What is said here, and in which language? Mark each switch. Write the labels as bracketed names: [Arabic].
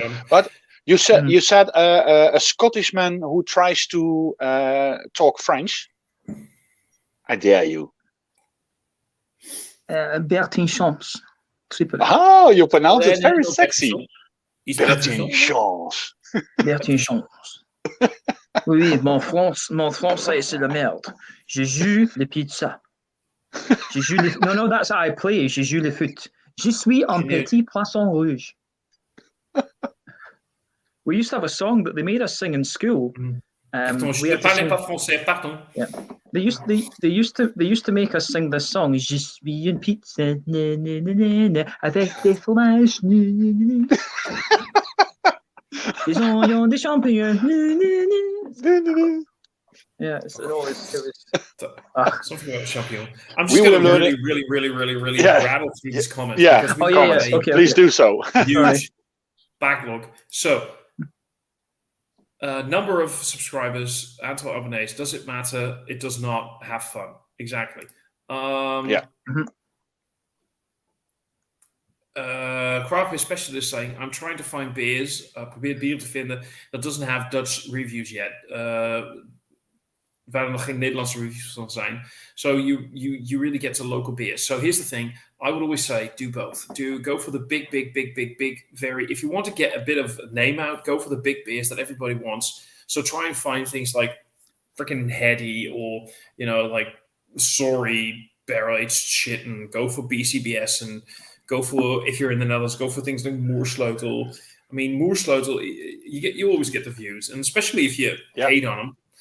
[English] But you said a Scottish man who tries to talk French. I dare you. Bertin Champs. Tripel. Oh, you pronounce it very sexy. Bertin Champs. Bertin Champs. [French] Oui, mon français c'est la merde. Je joue les pizzas. Je joue les... [English] No, that's how I play. [French] Je joue le foot. Je suis un petit poisson rouge. [English] We used to have a song that they made us sing in school. [French] Je ne parlais pas français, pardon. [English] Yeah. They used to make us sing this song. [French] Je suis une pizza, na, na, na, na, na, avec des fromages, na, na, na. Des oignons, des champignons, na, na, na. Yeah, it was [English] something about champignon. I'm just going to really rattle through these comments. Yeah, because comments. Okay, please do so. Huge backlog. So, number of subscribers, [Dutch] aantal abonnees, [English] does it matter? It does not. Have fun. Exactly. Yeah. Craft beer specialist saying, I'm trying to find beers, [Dutch] probeer bier te vinden [English] dat doesn't have Dutch reviews yet. [Dutch] Waar er nog geen Nederlandse reviews van zijn. [English] So you really get to local beers. So here's the thing. I would always say do both. Go for the big, very... If you want to get a bit of a name out, go for the big beers that everybody wants. So try and find things like freaking Heady or, like Sorry, barrel-aged shit, and go for BCBS, and go for, if you're in the Netherlands, go for things like Moersleutel. I mean, Moersleutel, you always get the views, and especially if you hate on them.